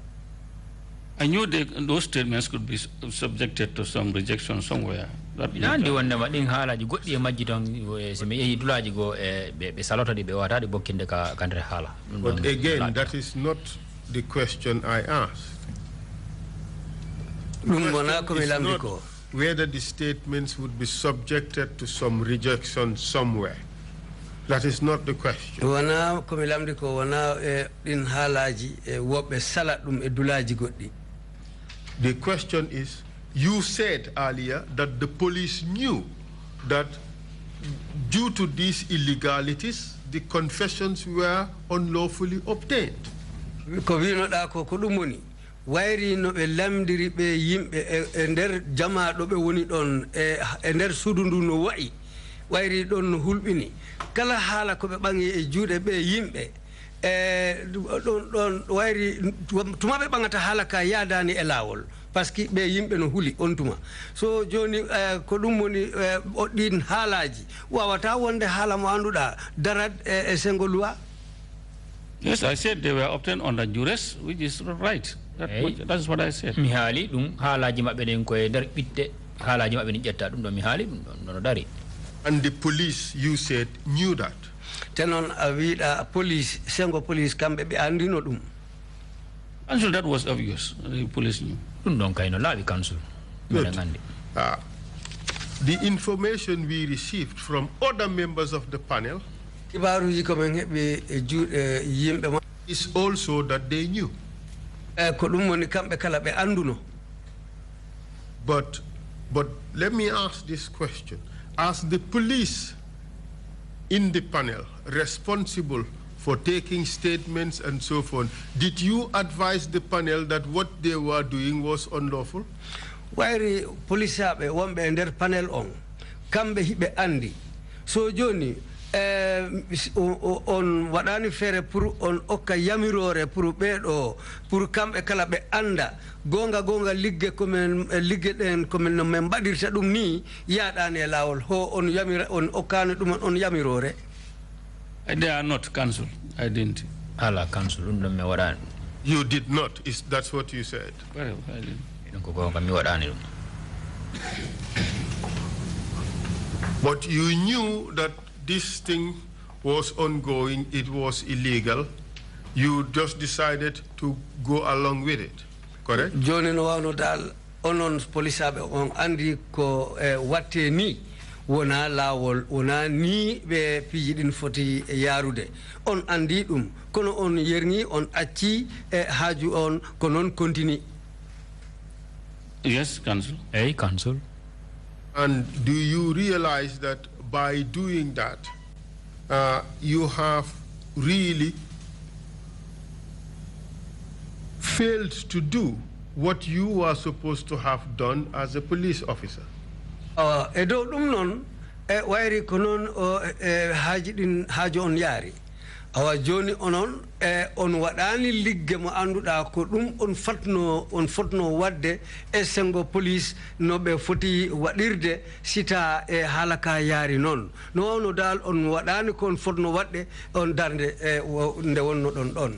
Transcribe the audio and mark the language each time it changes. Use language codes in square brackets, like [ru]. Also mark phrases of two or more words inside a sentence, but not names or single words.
[en] I knew those statements could be subjected to some rejection somewhere. [ff] Nandi wonde maɗin haalaji goɗɗi e majji ton so mi yehi dulaji go ɓe salotadi ɓe wawataɗi bokkinde ka kandre haala. [en] But again, that is not the question I asked. Whether the statements would be subjected to some rejection somewhere. That is not the question. The question is, you said earlier that the police knew that due to these illegalities, the confessions were unlawfully obtained. [ff] Wayri no ɓe lamdiri ɓe yimɓe e nder jama ɗo ɓe woni ɗon e nder suudu ndu no wayi wayri ɗon no hulɓini kala haala ko ɓe ɓangi e juuɗe ɓe yimɓe ɗon wayri tuma ɓe ɓangata haala ka yaadani e laawol [fr] par ce que [ff] ɓe yimɓe no huli on tuma so joni ko ɗum woni ɗin haalaji wawata wonde haala mo anduɗa darat e sengo loi. [en] Yes, I said they were obtained under duress, which is right. That's what I said. [ff] Mi haali ɗum haalaji maɓɓe ɗen koye nder ɓitte haalaji maɓɓe ɗin ƴetta ɗum ɗo mi haali ɗum ɗon no dari. [en] And the police, you said, knew that. [ff] Tenon a wiɗa police sengo police kamɓe ɓe andino ɗum. [en] Council, that was obvious. The police knew. [ff] Ɗum ɗon kayno laaɓi council. [en] Good. The information we received from other members of the panel is also that they knew. But let me ask this question. As the police in the panel responsible for taking statements and so forth, did you advise the panel that what they were doing was unlawful? [ff] Wayri police aɓe wonɓe e nder panel on kamɓe hiɓe andi so joni on waɗani feere pour on okka yamirore pour ɓeɗo pour kamɓe kala ɓe anda gonga ligge komin ligge ɗen komin no min mbaɗirta ɗum ni yaɗani e lawol ho on yamira on okkani ɗum on yamirore. [en] They are not council. I didn't. [ff] Ala council ɗum ɗon mi waɗani. [en] You did not. That's what you said. Well, I didn't. But you knew that this thing was ongoing, it was illegal. You just decided to go along with it, correct? [ff] Joni no wawno dal onon police aɓe on andi ko watte ni wona lawol wona ni be pijidin foti yarude on andi dum kono on yerni on acci e haaju on ko non continue. [en] Yes, Council. Hey, Council. And do you realize that by doing that, you have really failed to do what you are supposed to have done as a police officer? [ff] Edo dum non wairi konon haaju on yari. Awa joni onon on wadani ligge mo anduda ko dum on fotno wadde e sengo police no be foti wadirde sita e halaka yari non no dal on wadani kon fotno wadde on darde nde wonno don.